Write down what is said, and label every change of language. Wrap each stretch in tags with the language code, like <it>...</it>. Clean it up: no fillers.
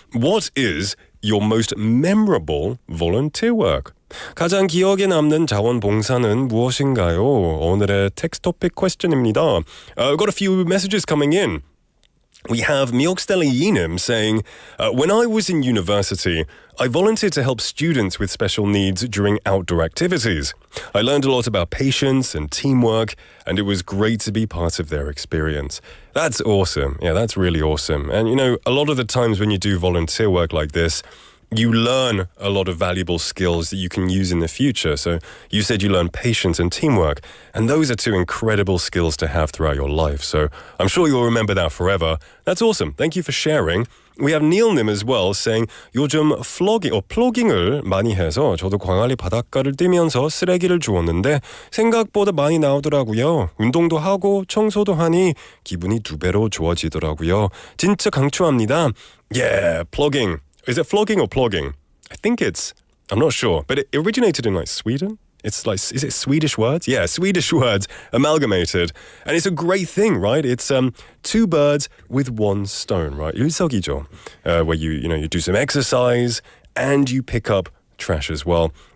<en>What is your most memorable volunteer work?</en> <ko>가장 기억에 남는 자원봉사는 무엇인가요? 오늘의 텍스트 토픽 question입니다.</ko> <en>I've got a few messages coming in. We have Miokstele Yinim saying, when I was in university, I volunteered to help students with special needs during outdoor activities. I learned a lot about patience and teamwork, and it was great to be part of their experience. That's awesome. Yeah, that's really awesome. And, you know, a lot of the times when you do volunteer work like this, you learn a lot of valuable skills that you can use in the future. So you said you learned patience and teamwork, and those are two incredible skills to have throughout your life. So I'm sure you'll remember that forever. That's awesome. Thank you for sharing. We have Neil Nim as well saying</en> <ko>요즘 플로깅을 많이 해서 저도 광안리 바닷가를 뛰면서 쓰레기를 주웠는데 생각보다 많이 나오더라고요. 운동도 하고 청소도 하니 기분이 2배로 좋아지더라고요. 진짜 강추합니다.</ko> <en>Yeah, plugging. Is it flogging or plogging? I think I'm not sure, but it originated in like Sweden. It's like, is it Swedish words? Yeah, Swedish words amalgamated. And it's a great thing, right? It's two birds with one stone, right?</en> <ko>일석이조,</ko> <en>where you do some exercise and you pick up trash as well.</en>